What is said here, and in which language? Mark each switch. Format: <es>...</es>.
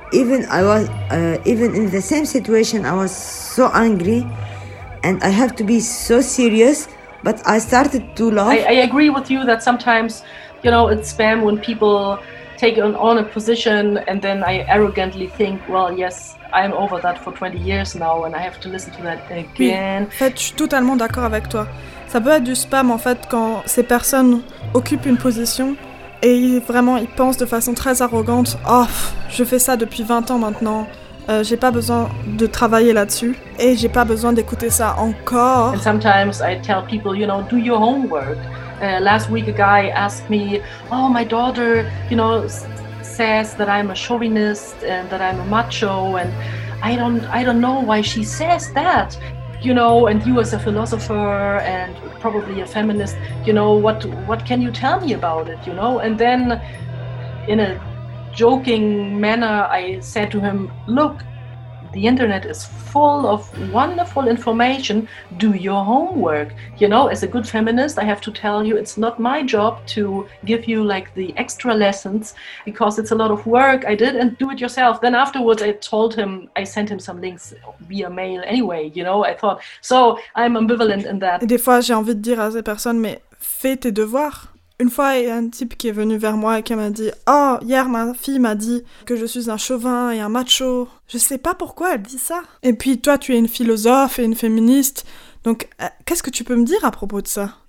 <en>Even I was even in the same situation, I was so angry and I have to be so serious. But I started to laugh. I agree with you that sometimes, you know, it's spam when people take on a position and then I arrogantly think, well, yes, I'm over that for 20 years now and I have to listen to that again.</en> <fr>Oui. En fait, je suis totalement d'accord avec toi. Ça peut être du spam, en fait, quand ces personnes occupent une position et vraiment, ils pensent de façon très arrogante, « Oh, je fais ça depuis 20 ans maintenant. » J'ai pas besoin de travailler là-dessus et j'ai pas besoin d'écouter ça encore.</fr> <en>And sometimes I tell people, you know, do your homework. Last week a guy asked me, oh, my daughter, you know, says that I'm a chauvinist and that I'm a macho and I don't know why she says that. You know, and you as a philosopher and probably a feminist, you know, what can you tell me about it, you know? And then in a joking manner, I said to him, look, the internet is full of wonderful information. Do your homework. You know, as a good feminist, I have to tell you, it's not my job to give you like the extra lessons because it's a lot of work. I did and do it yourself. Then afterwards, I told him, I sent him some links via mail anyway. You know, I thought, so I'm ambivalent in that.</en> <fr>Et des fois, j'ai envie de dire à ces personnes, mais fais tes devoirs. Une fois, il y a un type qui est venu vers moi et qui m'a dit « Oh, hier, ma fille m'a dit que je suis un chauvin et un macho. » Je sais pas pourquoi elle dit ça. Et puis, toi, tu es une philosophe et une féministe. Donc, qu'est-ce que tu peux me dire à propos de ça?</fr>